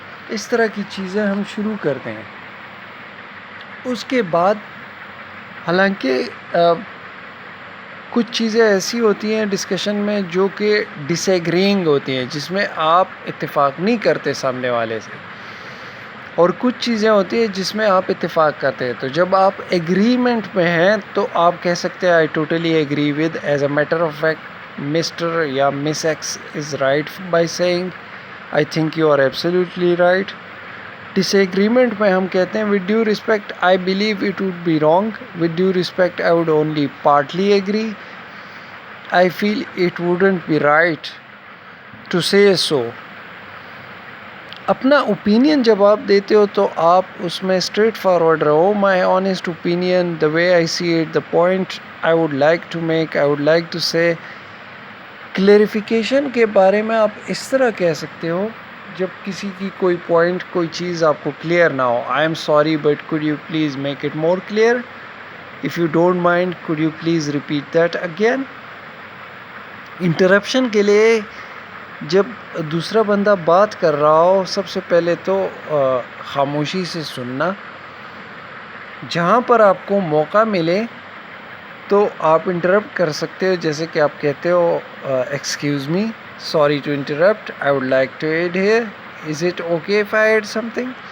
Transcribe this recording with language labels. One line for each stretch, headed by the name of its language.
Urdu: اس طرح کی چیزیں ہم شروع کرتے ہیں. اس کے بعد حالانکہ کچھ چیزیں ایسی ہوتی ہیں ڈسکشن میں جو کہ ڈس ایگرینگ ہوتی ہیں, جس میں آپ اتفاق نہیں کرتے سامنے والے سے, اور کچھ چیزیں ہوتی ہیں جس میں آپ اتفاق کرتے ہیں. تو جب آپ ایگریمنٹ میں ہیں تو آپ کہہ سکتے ہیں
English: I totally agree with, as a matter of fact mister یا miss X is right by saying I think you are absolutely right. Disagreement
Urdu: میں ہم کہتے ہیں
English: with due respect I believe it would be wrong. With due respect I would only partly agree. I feel it wouldn't be right to say so.
Urdu: اپنا opinion جب آپ دیتے ہو تو آپ اس میں اسٹریٹ فارورڈ رہو.
English: My honest opinion, the way I see it, the point I would like to make, I would like to say.
Urdu: Clarification کے بارے میں آپ اس طرح کہہ سکتے ہو جب کسی کی کوئی پوائنٹ کوئی چیز آپ کو کلیئر نہ ہو.
English: I am sorry but could you please make it more clear? If you don't mind, could you please repeat that again?
Urdu: Interruption کے لیے جب دوسرا بندہ بات کر رہا ہو سب سے پہلے تو خاموشی سے سننا. جہاں پر آپ کو موقع ملے تو آپ انٹرپٹ کر سکتے ہو, جیسے کہ آپ کہتے ہو
English: Excuse me, sorry to interrupt, I would like to add here, is it okay if I add something.